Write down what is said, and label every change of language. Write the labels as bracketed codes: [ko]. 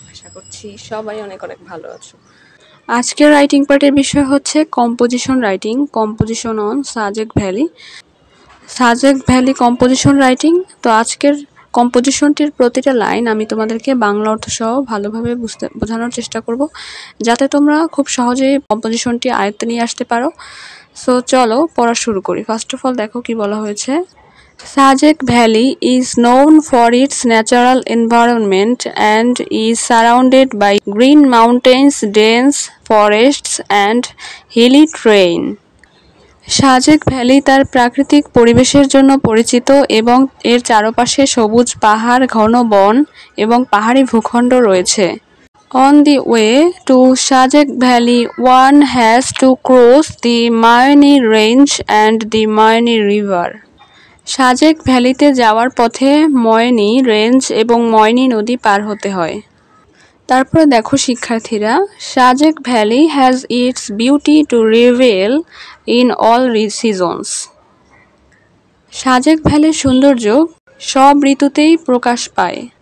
[bn] আশা করছি সবাই অনেক অনেক ভালো আছো। আজকের রাইটিং পার্টের বিষয় হচ্ছে composition writing, composition on Sajek valley. Sajek valley composition writing. তো আজকের কম্পোজিশনটির প্রতিটা লাইন আমি তোমাদেরকে বাংলা অর্থ সহ ভালোভাবে বোঝানোর চেষ্টা করব, যাতে তোমরা খুব সহজেই কম্পোজিশনটি আয়ত্তে নিয়ে আসতে পারো। সো চলো পড়া শুরু করি। [en] first of all [bn] দেখো কি বলা হয়েছে। [en] Sajek Valley is known for its natural environment and is surrounded by green mountains, dense forests and hilly terrain. [bn] Sajek valley তার প্রাকৃতিক পরিবেশের জন্য পরিচিত এবং এর চারপাশে সবুজ পাহাড়, ঘন বন এবং পাহাড়ি ভূখণ্ড রয়েছে। [en] On the way to Sajek Valley, one has to cross the Moyni Range and the Moyni River. [bn] Sajek ভ্যালিতে যাওয়ার পথে ময়নি রেঞ্জ এবং ময়নি নদী পার হতে হয়। তারপরে দেখো শিক্ষার্থীরা, [en] Sajek valley has its beauty to reveal in all seasons. [bn] Sajek ভ্যালির সৌন্দর্য সব ঋতুতেই প্রকাশ পায়।